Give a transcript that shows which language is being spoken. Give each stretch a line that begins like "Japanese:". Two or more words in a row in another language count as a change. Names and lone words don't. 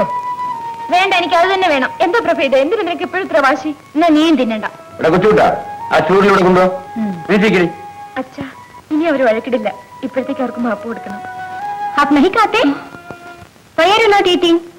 Malayalam: വേണ്ട, എനിക്ക് അത് തന്നെ വേണം. എന്താ പ്രഭേദ, എന്തിനു നിനക്ക് എപ്പോഴും ഇത്ര വാശി? എന്നാ നീയും തിന്നണ്ട. ആ ചൂടിലൂടെ കൊണ്ടോ. അച്ഛാ, ഇനി അവര് വഴക്കിടില്ല. ഇപ്പോഴത്തേക്ക് അവർക്ക് മാപ്പ് കൊടുക്കണം.
Hindi: आप नहीं खाते?
English: Why are you not eating?